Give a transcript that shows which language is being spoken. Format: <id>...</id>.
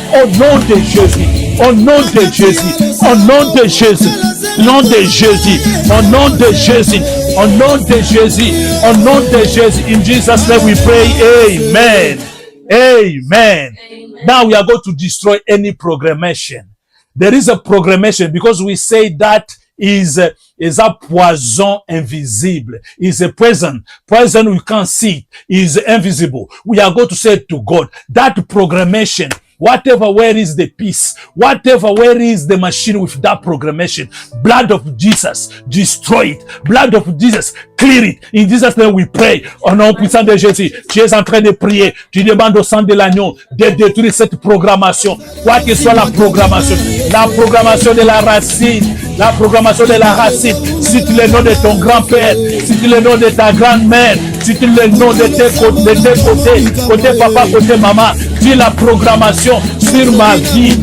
<fr>Au nom de Jésus, au nom de Jésus, au nom de Jésus, nom de Jésus, au nom de Jésus, au nom de Jésus, au nom de Jésus.</fr> <en>In Jesus' name we pray. Amen. Amen. Now we are going to destroy any programmation There is a programmation because we say that is a poison invisible. Is a poison we can't see. Is invisible. We are going to say to God that programmation. Whatever, where is the peace? Whatever, where is the machine with that programmation? Blood of Jesus, destroy it. Blood of Jesus, clear it. In Jesus' name we pray.</en> <fr>Au nom puissant de Jésus, tu es en train de prier. Tu demandes au sang de l'agneau de détruire cette programmation. Quoi que soit la programmation de la racine, la programmation de la racine. Si tu le nom de ton grand-père, si tu le nom de ta grand-mère, si tu le nom de tes côté papa, côté maman, dis la programmation sur ma vie.</fr>